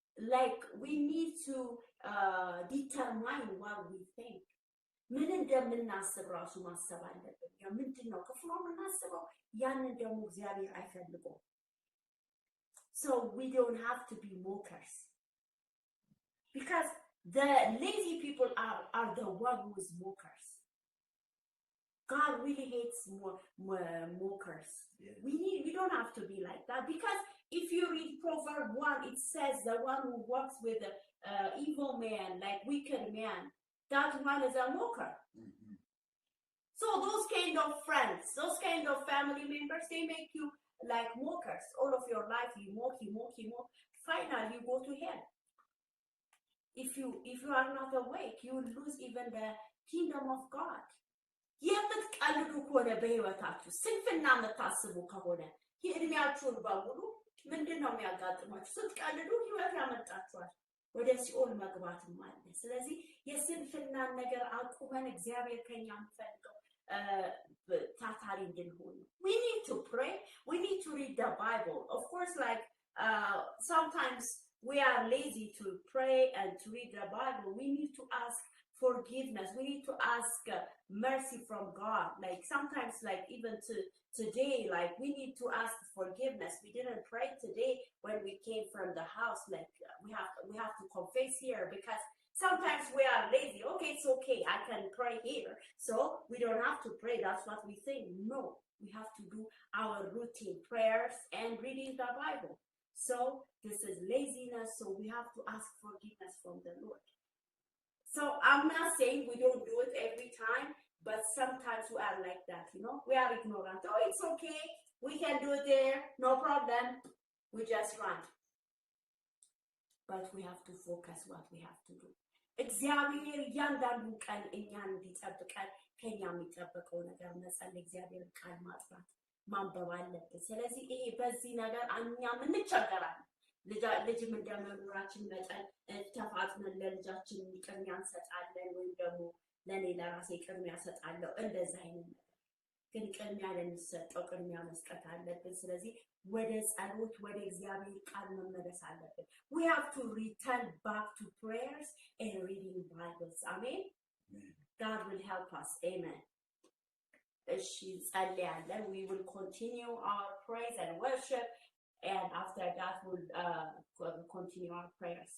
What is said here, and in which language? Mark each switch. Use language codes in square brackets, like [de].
[en] Like we need to determine what we think. [am] ምን እንደምናስብ ራሱ ማሰብ አለብን። ምንድነው ክፉ ነው የምናስበው? ያንን ደግሞ እግዚአብሔር አይፈልገውም። [en] So we don't have to be mockers, because the lazy people are the one who is mockers. God really hates mockers. Yeah. We don't have to be like that, because if you read Proverbs 1, it says the one who works with evil man, like wicked man, that one is a mocker. Mm-hmm. So those kind of friends, those kind of family members, they make you like mockers. All of your life you mock. Finally you go to hell. If you are not awake, you will lose even the kingdom of God. [am] የምትቀልዱ ከሆነ በህይወታችሁ ስንፍና የምታስቡ ከሆነ የእድሜያችሁን በሙሉ ምንድነው የሚያጋጥማችሁ? ስትቀልዱ ህይወት ያመጣችኋል፣ ወደ ሲኦል መግባትም አለ። ስለዚህ የስንፍናን ነገር አቁመን እግዚአብሔር ከኛ የሚፈልገው ታታሪ እንድንሆን። [en] We need to pray. We need to read the Bible. Of course, like sometimes we are lazy to pray and to read the Bible. We need to ask forgiveness. We need to ask mercy from God. Like sometimes, like even today, like we need to ask forgiveness. We didn't pray today when we came from the house. Like we have to confess here, because sometimes we are lazy. Okay, it's okay, I can pray here, so we don't have to pray. That's what we think. No, we have to do our routine prayers and reading the Bible. So this is laziness, so we have to ask forgiveness from the Lord. So I'm not saying we don't do it every time, but sometimes we are like that, we are ignorant. Oh, it's okay, we can do it there, no problem, we just run. But we have to focus what we have to do. [am] እግዚአብሔር እያንዳንዱ ቀን እኛን እንዲጠብቀን ከኛ የሚጠበቀው ነገር መጸለይ፣ እግዚአብሔር ቃል ማጥራት ማንበብ አለብን። ስለዚህ ይሄ በዚህ ነገር እኛም እንቸገራለን። ልጅም እንደመኖራችን መጠን ተፋጥነን ለልጃችን ቅድሚያ እንሰጣለን፣ ወይም ደግሞ ለኔ ለራሴ ቅድሚያ ሰጣለሁ። እንደዛ አይነት ነገር ግን ቅድሚያ ለሚሰጠው ቅድሚያ መስጠት አለብን። ስለዚህ ወደ ጸሎት ወደ እግዚአብሔር ቃል መመለስ አለብን። [en] We have to return back to prayers and reading Bibles. Amen. God will help us. Amen. [am] እሺ ጸልያለን። [en] We will continue our praise and worship, and after that we'll continue our prayers.